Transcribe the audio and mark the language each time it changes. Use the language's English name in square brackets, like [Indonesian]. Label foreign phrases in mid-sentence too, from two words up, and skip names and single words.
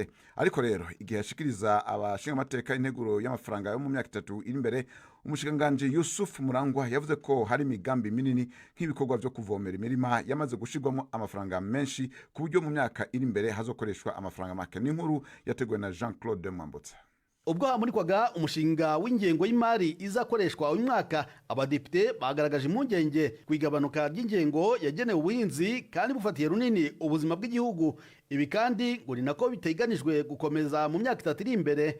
[Rundi] Ariko rero igihe yashikiriza abashinga amateka integuro y'amafaranga yo mu myaka 3 iri imbere, umushikiranganje Yusuf Murangwa yavuze ko hari imigambi minini nk'ibikorwa byo kuvomera imirima yamaze gushirwamo amafaranga menshi ku buryo mu myaka iri imbere hazokoreshwa amafaranga make. N'inkuru yateguwe na Jean-Claude Mwambutsa. [Kinyarwanda] Ubwo hamurikwaga umushinga w'ingengo y'imari izakoreshwa uyu mwaka, abadepite bagaragaje impungenge kwigabanuka ry'ingengo yagenewe ubuhinzi kandi bufatiye runini ubuzima bw'igihugu. Ibi kandi ngo ni nako biteganijwe gukomeza mu myaka 3 iri imbere.